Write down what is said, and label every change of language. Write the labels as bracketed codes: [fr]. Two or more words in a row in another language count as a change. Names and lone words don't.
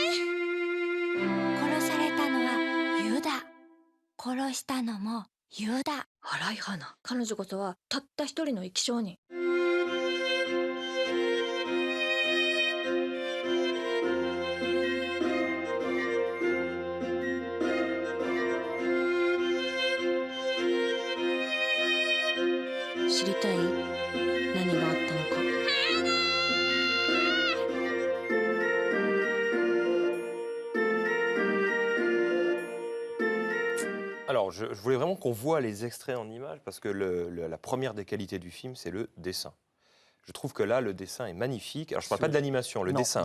[ja] 殺されたのはユダ殺したのもユダ荒い花彼女こそはたった一人の生き証人知りたい何があったのか [fr] Alors, je voulais vraiment qu'on voit les extraits en images parce que la première des qualités du film, c'est le dessin. Je trouve que là, le dessin est magnifique. Alors, je ne parle pas de l'animation, le dessin.